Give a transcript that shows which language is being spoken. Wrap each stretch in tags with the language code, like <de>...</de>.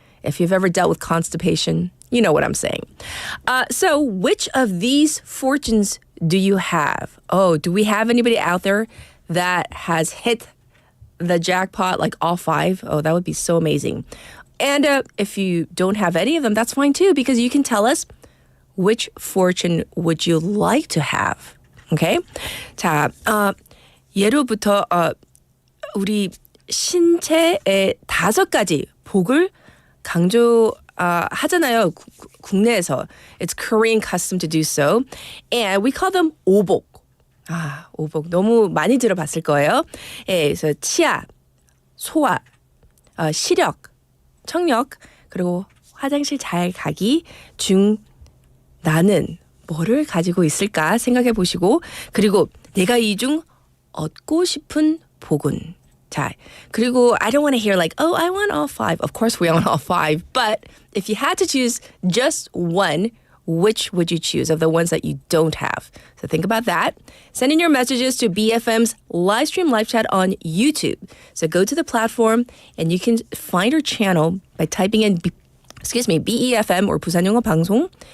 <en>If you've ever dealt with constipation, you know what I'm saying. So which of these fortunes do you have? Oh, do we have anybody out there that has hit the jackpot, like all 5? Oh, that would be so amazing. And if you don't have any of them, that's fine too, because you can tell us which fortune would you like to have. Okay?</en> <ko>자, 예로부터 우리 신체의 5가지 복을 강조 하잖아요. 국내에서.</ko> <en>It's Korean custom to do so. And we call them 오복.</en> <ko>오복 너무 많이 들어봤을 거예요. 예, 그래서 치아, 소화, 시력, 청력, 그리고 화장실 잘 가기 중 나는 뭐를 가지고 있을까 생각해 보시고 그리고 내가 이 중 얻고 싶은 복은 자, 그리고</ko> <en>I don't want to hear like, oh, I want all five. Of course we want all five. But if you had to choose just one, which would you choose of the ones that you don't have? So think about that. Send in your messages to BFM's live stream live chat on YouTube. So go to the platform and you can find our channel by typing in BEFM or 부산 영어 방송.</en>